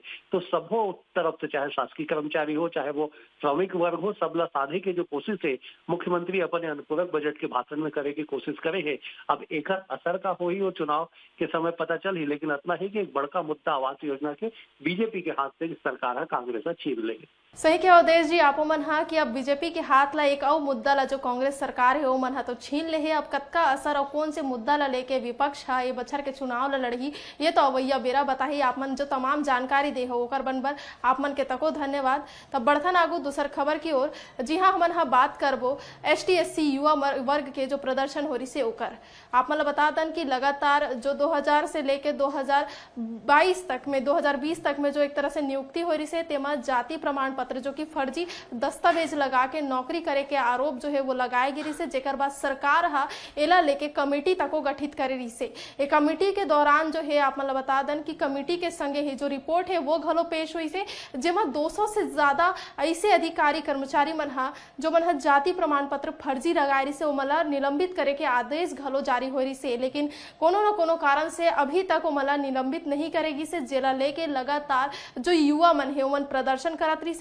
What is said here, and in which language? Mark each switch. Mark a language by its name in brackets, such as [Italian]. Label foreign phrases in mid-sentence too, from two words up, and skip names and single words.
[Chhattisgarhi] तो सबो तरफ से चाहे शासकीय कर्मचारी हो चाहे वो श्रमिक वर्ग हो सबला साधे के जो कोशिश है मुख्यमंत्री अपने अनुपूरक बजट के भाषण में करे की कोशिश करे है। अब एक असर का हो ही वो चुनाव के समय पता चल ही, लेकिन इतना ही कि एक बड़का मुद्दा आवास योजना के बीजेपी के हाथ से सरकार है कांग्रेस छीन लेगी। सही क्या अवधेश जी, आप मन हा कि अब बीजेपी के हाथ ला एक और मुद्दा ला जो कांग्रेस सरकार है वो मन हा तो छीन ले है। अब कतका असर और कौन से मुद्दा ला लेके विपक्ष हा ये बछर के चुनाव ला लड़ही ये तो अवैया बेरा बताही। आप मन जो तमाम जानकारी दे हो ओकर बनबर आप मन के तको धन्यवाद। तब बढ़थन आगू दूसर खबर की ओर। जी हाँ, हमन हा बात करबो ST/SC युवा वर्ग के जो प्रदर्शन हो रही से ओकर। आप मन बता दन कि लगातार जो 2000 से लेके 2022 तक में 2020 तक में जो एक तरह से नियुक्ति हो रही से तेमा जाति प्रमाण पत्र जो कि फर्जी दस्तावेज लगा के नौकरी करे के आरोप जो है वो लगाए गिरी से, जेकर बाद सरकार हा एला लेके कमेटी तको गठित करे रही से। ए कमेटी के दौरान जो है आप मतलब बता दन कि कमेटी के संगे ही जो रिपोर्ट है वो घलो पेश हुई से, जेमा 200 से ज्यादा ऐसे अधिकारी कर्मचारी मन हा जो मन हा जाति प्रमाण पत्र फर्जी लगाए रही से ओमला निलंबित करे के आदेश घलो जारी हो रही से। लेकिन कोनो न कोनो कारण से अभी तक ओमला निलंबित नहीं करेगी से, जेला लेके लगातार जो युवा मन है ओमन प्रदर्शन करत रही से।